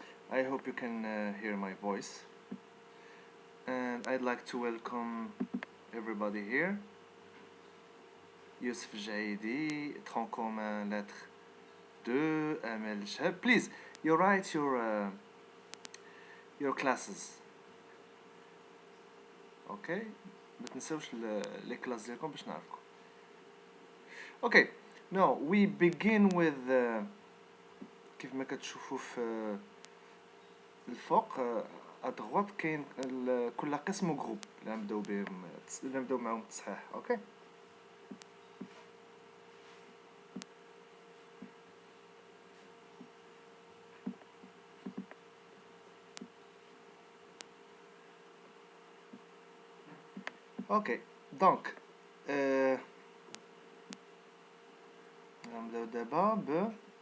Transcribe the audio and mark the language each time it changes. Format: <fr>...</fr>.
<en>I hope you can hear my voice, and I'd like to welcome everybody here. Youssef Jaidi, Tronc commun lettre 2, Amel Shahab. Please, you write your classes. Okay?</en> <ar>ما تنساوش</ar> <fr>les classes</fr> <ar>ديالكم باش نعرفكم.</ar> <en>Okay, now we begin with</en> <ar>كيف ما كتشوفوا في الفوق ادغوات كاين كل قسم جروب اللي نبداو معاهم التصحيح.</ar> <en>okay okay</en> <ar>دونك نبداو دابا ب</ar>